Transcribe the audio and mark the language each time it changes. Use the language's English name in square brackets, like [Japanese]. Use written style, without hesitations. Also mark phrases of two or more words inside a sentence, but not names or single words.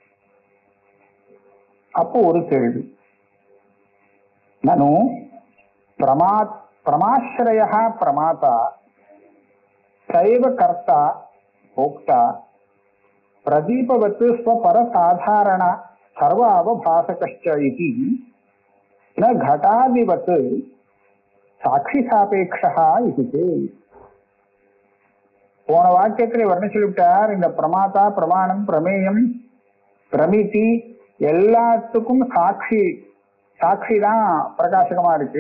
[Tamil] அப்போ ஒரு கேள்வி, [Sanskrit] ननु प्रमाश्रया प्रमाता चैव कर्ता भोक्ता प्रदीपवत् स्वपर साधारण सर्व अवभासकश्च इति न घटादिवत् साक्षि सापेक्षा இது. [Tamil] போன வாக்கியத்திலே வர்ணம் சொல்லிவிட்டார். இந்த பிரமாதா பிரமாணம் பிரமேயம் பிரமிதி எல்லாத்துக்கும் சாட்சி தான் பிரகாசகமா இருக்கு.